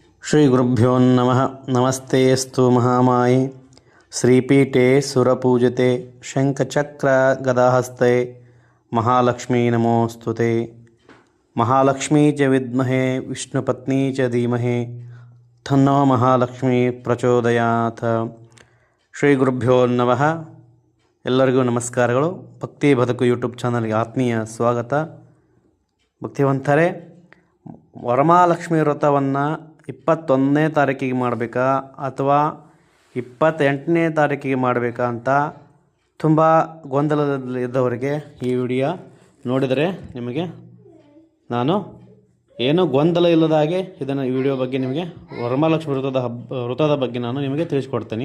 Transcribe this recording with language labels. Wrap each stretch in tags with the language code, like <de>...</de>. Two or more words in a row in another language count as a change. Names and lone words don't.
<sa>ಶ್ರೀ ಗುರುಭ್ಯೋ ನಮಃ. ನಮಸ್ತೆಸ್ತು ಮಹಾಮಾಯೆ ಶ್ರೀಪೀಠೆ ಸುರಪೂಜಿತೆ ಶಂಖಚಕ್ರ ಗದಾಹಸ್ತೆ ಮಹಾಲಕ್ಷ್ಮೀ ನಮೋಸ್ತುತೆ. ಮಹಾಲಕ್ಷ್ಮೀ ಚ ವಿದ್ಮಹೇ ವಿಷ್ಣುಪತ್ನಿ ಚ ಧೀಮಹಿ ತನ್ನೋ ಮಹಾಲಕ್ಷ್ಮೀ ಪ್ರಚೋದಯಾತ್. ಶ್ರೀ ಗುರುಭ್ಯೋ ನಮಃ.</sa> <kn>ಎಲ್ಲರಿಗೂ ನಮಸ್ಕಾರಗಳು. ಭಕ್ತಿ ಬದುಕು</kn> <en>YouTube channel</en> <kn>ಆತ್ಮೀಯ ಸ್ವಾಗತ. ಭಕ್ತಿವಂತರೇ, ವರಮಹಾಲಕ್ಷ್ಮಿ ವ್ರತವನ್ನು 21ನೇ ತಾರೀಕಿಗೆ ಮಾಡಬೇಕಾ ಅಥವಾ 28ನೇ ತಾರೀಕಿಗೆ ಮಾಡಬೇಕಾ ಅಂತ ತುಂಬ ಗೊಂದಲದಲ್ಲಿದ್ದವರಿಗೆ ಈ ವಿಡಿಯೋ ನೋಡಿದರೆ ನಿಮಗೆ ನಾನು ಏನೂ ಗೊಂದಲ ಇಲ್ಲದ ಹಾಗೆ ಇದನ್ನು ಈ ವಿಡಿಯೋ ಬಗ್ಗೆ ನಿಮಗೆ ವರಮಹಾಲಕ್ಷ್ಮಿ ವ್ರತದ ಬಗ್ಗೆ ನಾನು ನಿಮಗೆ ತಿಳಿಸ್ಕೊಡ್ತೀನಿ.</kn>